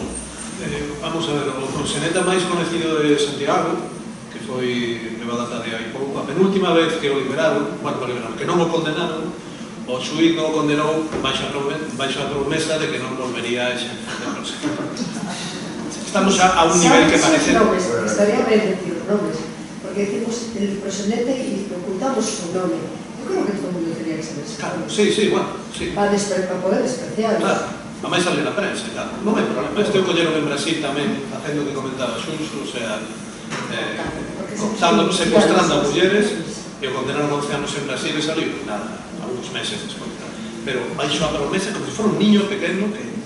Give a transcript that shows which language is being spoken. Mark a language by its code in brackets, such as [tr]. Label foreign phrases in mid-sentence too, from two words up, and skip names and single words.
[gl] Vamos a ver, o proxeneta máis conhecido de Santiago, que foi levada tarde aí pouco, a penúltima vez que o liberaron, que non o condenaron, o xuiz non o condenou baixo a promesa de que non volvería a exercer de proxeneta. Estamos a un nivel que parece... [es] Estaría ben decir nombres, porque decimos el proxenete y ocultamos su nombre. Yo creo que todo el mundo tenía que saber eso. Claro, sí, bueno, sí. Para poder despreciar. Claro, [gl] a máis salir na prensa, claro. Non hai problema. Este o colleron en Brasil tamén, facendo o que comentaba Xunxo, [es] o sea, [gl] secuestrando a mulleres, e o condenaron 11 anos en Brasil e saliu, nada, [es] algunos meses [gl] despois. Pero baixo a promesa, como se fora un niño pequeno, que...